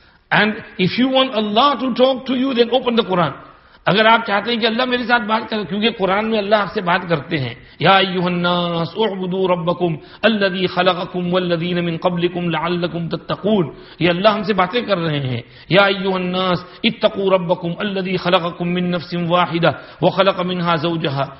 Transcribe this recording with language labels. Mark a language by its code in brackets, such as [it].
[en] And if you want Allah to talk to you, then open the Quran. [ur] اگر آپ چاہتے ہیں کہ اللہ میرے ساتھ بات کرے، کیونکہ قرآن میں اللہ آپ سے بات کرتے ہیں. [ar] یا ایھا الناس اعبدوا ربکم الذی خلقکم والذین من قبلکم لعلکم تتقون. [ur] یہ اللہ ہم سے باتیں کر رہے ہیں. [ar] یا ایھا الناس اتقوا ربکم الذی خلقکم من نفس واحدہ وخلق منها زوجها.